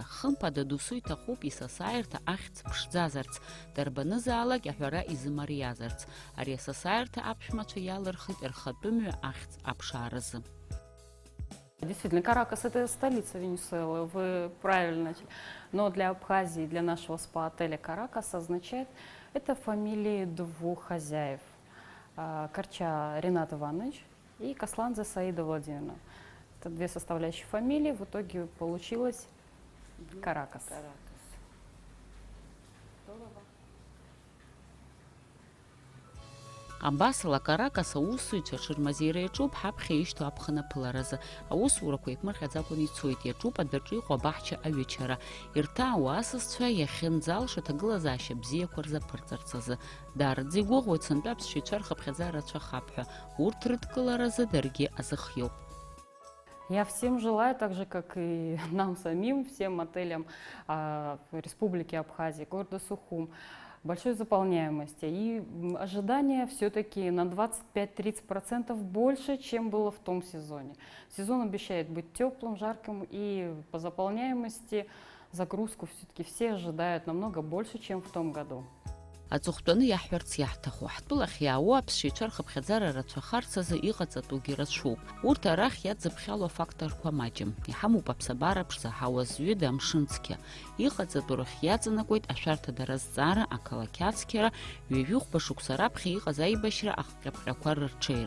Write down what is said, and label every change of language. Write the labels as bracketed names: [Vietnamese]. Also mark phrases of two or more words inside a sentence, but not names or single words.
[Abkhazian] Хымԥада досу иҭахуп исасааирҭа ахьӡ ԥшӡазарц, дарбанызаалак аҳәара изымариазарц. Ари асасааирҭа аԥшәмацәа иалырхит рхатәы мҩа ахьӡ аԥшааразы. [Russian] Действительно, Каракас – это столица Венесуэлы, вы правильно начали. Но для Абхазии, для нашего спа-отеля Каракас означает, это фамилии 2 хозяев. Корча Ренат Иванович и Касланзе Саида Владимировна. Это 2 составляющие фамилии, в итоге получилось Каракас. [Abkhazian] Абасала Каракас аусзуҩцәа ҽырмазеира иаҿуп ҳаԥхьа ишьҭоу аԥхынԥыларазы. Аусурақәа еиԥмырҟьаӡакәан ицоит, иаҿуп адәаҿы иҟоу абаҳча аҩычара. Ирҭаауа асасцәа иахьынӡалша аҭагылазаашьа бзиақәа рзаԥырҵарц азы. Даараӡа игәыӷуеит сынтәа аԥсшьаҩцәа рхыԥхьаӡара рацәахап ҳәа. Урҭ рыдкыларазы даргьы азыхиоуп. [Russian] Я всем желаю, так же, как и нам самим, всем отелям Республики Абхазия, города Сухум, большой заполняемости. И ожидания все-таки на 25-30% больше, чем было в том сезоне. Сезон обещает быть теплым, жарким, и по заполняемости загрузку все-таки все ожидают намного больше, чем в том году. [Abkhazian] Аҵыхәтәаны иаҳҳәарц иаҳҭаху, ҳтәылахь иаауа аԥсшьаҩцәа рхыԥхьаӡара рацәахарц азы иҟаҵатәугьы рацәоуп. Урҭ арахь иадзыԥхьало афакторқәа маҷым. Иҳамоуп аԥсабара ԥшӡа-ҳауа зҩыда амшын-цқьа. Иҟаҵатәу рахь иаҵанакуеит ашәарҭадара азҵаара, ақалақь ацқьара, ҩажәихәба шықәса раԥхьа иҟаз аибашьра, ахҟьаԥҟьақәа рырҽеира.